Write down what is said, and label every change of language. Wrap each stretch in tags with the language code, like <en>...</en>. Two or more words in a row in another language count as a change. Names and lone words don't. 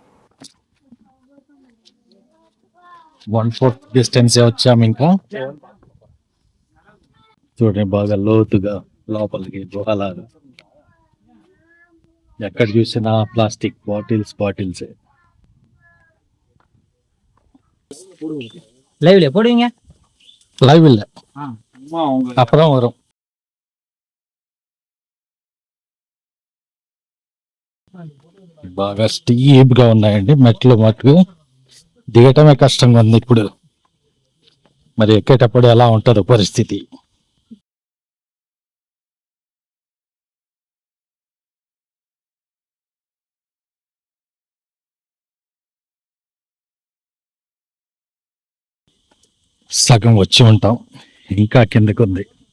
<te>1/4 డిస్టెన్స్ వచ్చాము. ఇంకా చూడండి బాగా లోతుగా లోపలికి గుహలాగా. ఎక్కడ చూసినా</te> <en>plastic bottles.</en> <ta>லைவ்ல போடுவீங்க. லைவ் இல்ல, அப்புறம் வரும்.</ta> <te>బాగా స్టీప్ గా ఉన్నాయండి మెట్లు. మటుకు దిగటమే కష్టంగా ఉంది ఇప్పుడు. మరి ఎక్కేటప్పుడు ఎలా ఉంటుందో పరిస్థితి. సగం వచ్చి ఉంటాం, ఇంకా కిందకు ఉంది.</te>